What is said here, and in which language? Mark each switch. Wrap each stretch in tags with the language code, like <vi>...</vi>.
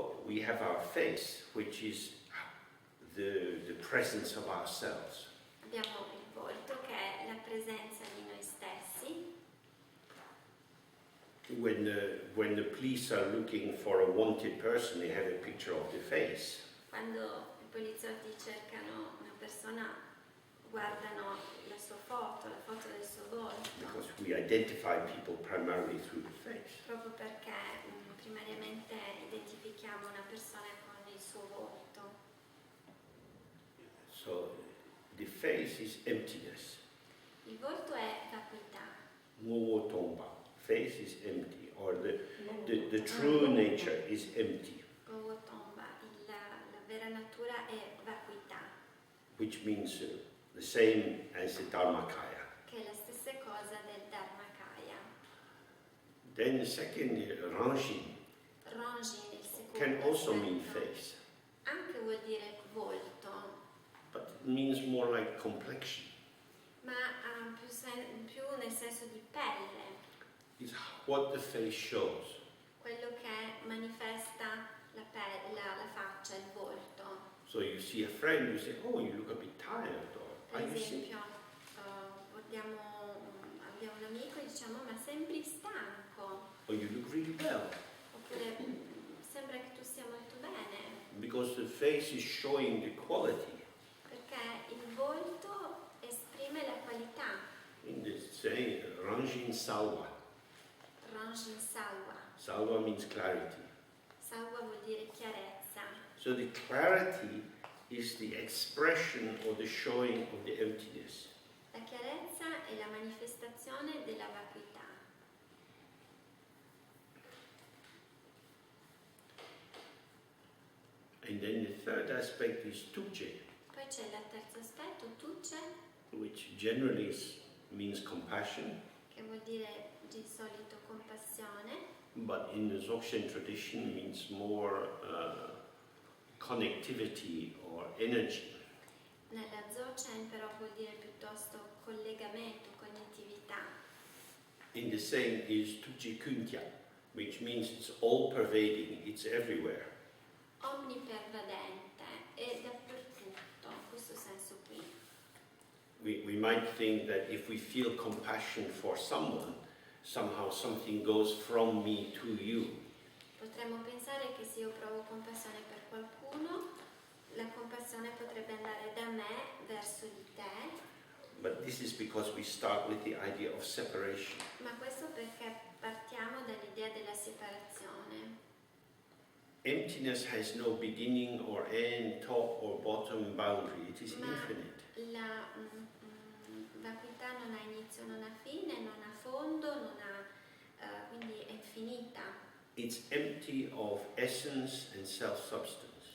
<en>we have our face, which is the presence of ourselves.</en> <it>Abbiamo il volto che è la presenza di noi stessi.</it> <en>When the police are looking for a wanted person, they have a picture of the face.</en> <it>Quando i poliziotti cercano una persona, guardano la sua foto, la foto del suo volto.</it> <en>Because we identify people primarily through the face.</en> <it>Proprio perché primariamente identifichiamo una persona con il suo volto.</it> <en>So the face is emptiness.</en> <it>Il volto è vacuità. Mowo tomba.</it> <en>Face is empty, or the true nature is empty.</en> <it>Gowo tomba, la vera natura è vacuità.</it> <en>Which means the same as the Dharmakaya.</en> <it>Che è la stessa cosa del Dharmakaya.</it> <en>Then the second, Ranjin,</en> <it>Ranjin, il secondo</it> <en>can also</en> <it>aspetto,</it> <en>mean face,</en> <it>anche vuol dire volto,</it> <en>but it means more like complexion.</en> <it>ma ha più nel senso di pelle.</it> <en>It's what the face shows.</en> <it>Quello che manifesta la faccia, il volto.</it> <en>So you see a friend, you say, oh, you look a bit tired, or</en> <it>Per</it> <en>are you sick?</en> <it>esempio, abbiamo un amico e diciamo ma sembri stanco,</it> <en>Or you look really well.</en> <it>oppure sembra che tu stia molto bene,</it> <en>Because the face is showing the quality.</en> <it>perché il volto esprime la qualità.</it> <en>In this saying, Ranjin Salva. Ranjin salva. Salva means clarity.</en> <it>Salva vuol dire chiarezza.</it> <en>So the clarity is the expression or the showing of the emptiness.</en> <it>La chiarezza è la manifestazione della vacuità.</it> <en>And then the third aspect is tuje,</en> <it>Poi c'è il terzo aspetto, tuce,</it> <en>which generally means compassion,</en> <it>che vuol dire di solito compassione,</it> <en>but in the Dzogchen tradition means more connectivity or energy.</en> <it>nella Dzogchen però vuol dire piuttosto collegamento, connettività.</it> <en>In the saying is tuje kuntya, which means it's all pervading, it's everywhere.</en> <it>Omnipervadente e dappertutto, in questo senso qui.</it> <en>We might think that if we feel compassion for someone, somehow something goes from me to you.</en> <it>Potremmo pensare che se io provo compassione per qualcuno, la compassione potrebbe andare da me verso di te,</it> <en>But this is because we start with the idea of separation.</en> <it>ma questo perché partiamo dall'idea della separazione.</it> <en>Emptiness has no beginning or end, top or bottom boundary. It is</en> <it>Ma</it> <en>infinite.</en> <it>la vacuità non ha inizio, non ha fine, non ha fondo, quindi è infinita.</it> <en>It's empty of essence and self-substance.</en>